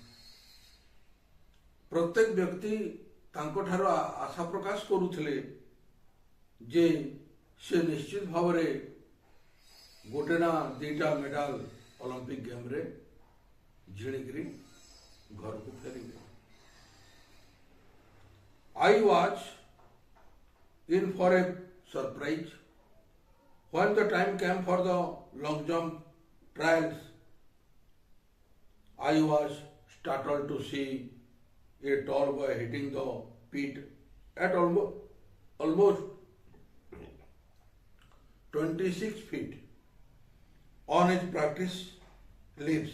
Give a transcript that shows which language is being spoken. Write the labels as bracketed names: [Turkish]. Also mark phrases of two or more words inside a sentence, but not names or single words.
[Odia] ପ୍ରତ୍ୟେକ ବ୍ୟକ୍ତି ତାଙ୍କଠାରୁ ଆଶା ପ୍ରକାଶ କରୁଥିଲେ ଯେ ସେ ନିଶ୍ଚିତ ଭାବେ ଗୋଟେ ନା ଦିଇଟା ମେଡାଲ ଅଲମ୍ପିକ ଗେମ ରେ ଜିଣିକି ଘରକୁ ଫେରିବେ। [English] I was in for a surprise when the time came for the long jump trials. I was startled to see a tall boy hitting the pit at almost 26 feet on his practice leaps.